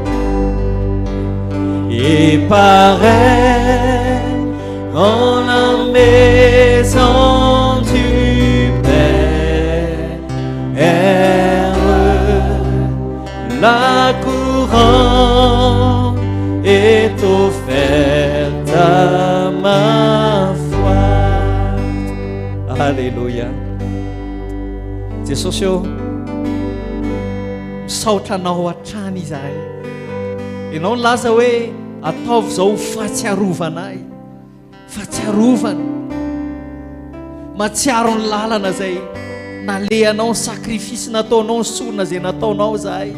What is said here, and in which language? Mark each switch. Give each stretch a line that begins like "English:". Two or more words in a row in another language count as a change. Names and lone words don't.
French: dans la maison du Père, la couronne est offerte à ma foi. Alléluia.
Malagasy: Jesosy eo misaotra anao hatrany izahay. Ianao nilaza hoe ataovy izao fahatsiarovana, fahatsiarovana, matsiaro ny lalana izay nalehanao, ny sakrifisy nataonao, ny sorona izay nataonao izahay.